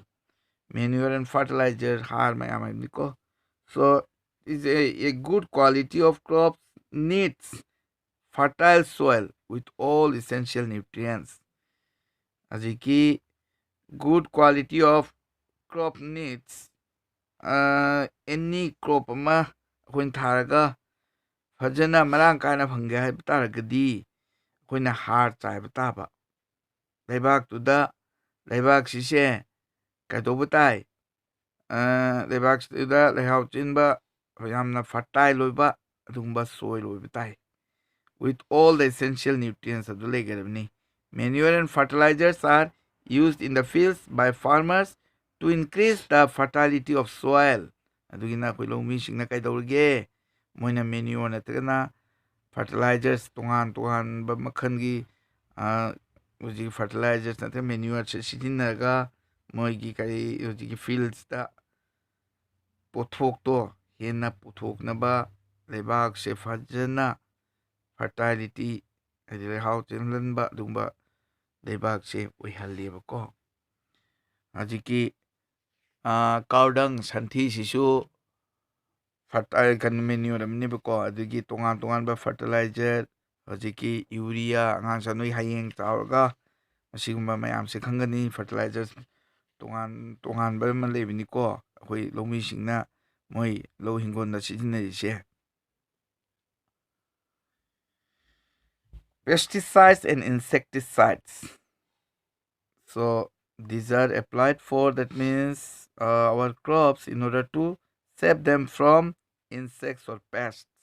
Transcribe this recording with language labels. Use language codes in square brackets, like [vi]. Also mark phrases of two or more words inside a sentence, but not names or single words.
[en] Manure and fertilizer so is a good quality of crops needs fertile soil with all essential nutrients. [mni] Aziki [en] good quality of crop needs any crop [mni] ama ꯑꯩꯈꯣꯏꯅ ꯊꯥꯔꯒ ꯐꯖꯅ ꯃꯔꯥꯡ ꯀꯥꯏꯅ ꯐꯪꯒꯦ ꯍꯥꯏꯕ ꯇꯥꯔꯒꯗꯤ ꯑꯩꯈꯣꯏꯅ ꯍꯥꯔ ꯆꯥꯏꯕ ꯇꯥꯕ. ꯂꯩꯕꯥꯛꯇꯨꯗ ꯂꯩꯕꯥꯛꯁꯤꯁꯦ ꯀꯩꯗꯧꯕ ꯇꯥꯏ ꯂꯩꯕꯥꯛꯁꯤꯗ ꯂꯩꯍꯥꯎ ꯆꯦꯟꯕ ꯌꯥꯝꯅ ꯐꯔꯇꯥꯏꯜ ꯑꯣꯏꯕ ꯑꯗꯨꯒꯨꯝꯕ ꯁꯣꯏꯜ ꯑꯣꯏꯕ ꯇꯥꯏ. [en] With all the essential nutrients [mni] ꯑꯗꯨ ꯂꯩꯒꯗꯕꯅꯤ. [en] Manure and fertilizers are used in the fields by farmers to increase the fertility of soil. [mni] ꯑꯗꯨꯒꯤꯅ ꯑꯩꯈꯣꯏ ꯂꯧꯃꯤꯁꯤꯡꯅ ꯀꯩꯗꯧꯔꯤꯒꯦ ꯃꯣꯏꯅ manure ꯅꯠꯇ꯭ꯔꯒꯅ fertilizers toꯉꯥꯟꯕ ꯃꯈꯜꯒꯤ ꯍꯧꯖꯤꯛ fertilizers ꯅꯠꯇ꯭ꯔꯒ manure ꯁꯤꯖꯤꯟꯅꯔꯒ ꯃꯣꯏꯒꯤ ꯍꯧꯖꯤꯛꯀꯤ fieldsꯇ ꯄꯣꯠꯊꯣꯛꯇꯣ ꯍꯦꯟꯅ ꯄꯨꯊꯣꯛꯅꯕ ꯂꯩꯕꯥꯛꯁꯦ ꯐꯖꯅ fertility ꯍꯥꯏꯗꯤ ꯂꯩꯍꯥꯎ ꯆꯦꯟꯍꯟꯕ ꯑꯗꯨꯒꯨꯝꯕ ꯂꯩꯕꯥꯛꯁꯦ ꯑꯣꯏꯍꯜꯂꯦꯕꯀꯣ. ꯍꯧꯖꯤꯛꯀꯤ ꯀꯥꯎꯗꯪ ꯁꯟꯊꯤꯁꯤꯁꯨ ꯐꯔꯇꯥꯏꯜ manure ꯑꯃꯅꯦꯕꯀꯣ. ꯑꯗꯨꯒꯤ toꯉꯥꯟꯕ fertilizer ꯍꯧꯖꯤꯛꯀꯤ ꯌꯨꯔꯤꯌꯥ ꯑꯉꯥꯡꯁꯥ ꯅꯣꯏ ꯍꯌꯦꯡ ꯆꯥꯎꯔꯒ ꯃꯁꯤꯒꯨꯝꯕ ꯃꯌꯥꯝꯁꯦ ꯈꯪꯒꯅꯤ. fertilizers toꯉꯥꯟꯕ ꯑꯃ ꯂꯩꯕꯅꯤꯀꯣ ꯑꯩꯈꯣꯏ ꯂꯧꯃꯤꯁꯤꯡꯅ ꯃꯣꯏ ꯂꯧ ꯍꯤꯡꯒꯣꯜꯗ ꯁꯤꯖꯤꯟꯅꯔꯤꯁꯦ. [en] Pesticides and insecticides. So these are applied for, that means our crops in order to save them from insects or pests.